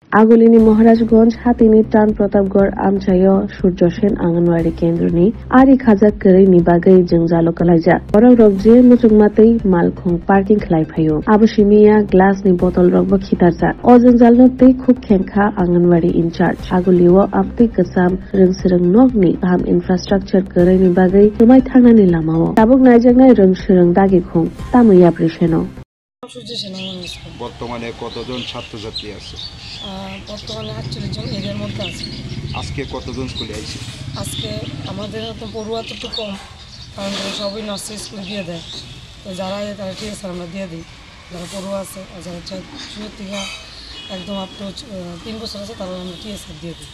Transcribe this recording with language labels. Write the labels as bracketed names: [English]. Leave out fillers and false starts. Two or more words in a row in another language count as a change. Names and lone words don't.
[Bodo] आगोलिनी महाराजगंज हातीनी टान प्रतापगढ़ आमचायो सूर्य सेन आंगनवाड़ी केन्द्रनि आरि खाजा करेनि बागै जोंजालो कलाइजा बरक रक जे मुचुंगमातै मालखुं पार्किं खलाइफायो आबसिमिया ग्लासनि बटल रकबो खितारजा अ जोंजालनो तै खुब खेंखा आंगनवाड़ी इंचार्ज आगोलियो आपतै गोसाम रोंसोरों नगनि गाहाम इनफ्रास्ट्राक्चार करेनि बागै जुमाय थांनानि लामाओ ताबुक नायजागनाय रोंसोरों दागिखुं तामैया प्रेसेनो [Bangla] বর্তমানে কতজন ছাত্রছাত্রী আছে? বর্তমানে 48 জন এদের মধ্যে আছে। আজকে কতজন স্কুলে আইছে? আজকে আমাদের তো পড়ুয়া তো একটু কম, কারণ সবই [English] nursery school [Bangla] দিয়ে দেয়। তো যারা তারা ঠিক আছে আমরা দিয়ে দিই, যারা পড়ুয়া আছে আর যারা শুরু থেকে একদম [English] up to [Bangla] 3 বছর আছে তারা আমরা টিএসআর দিয়ে দিই।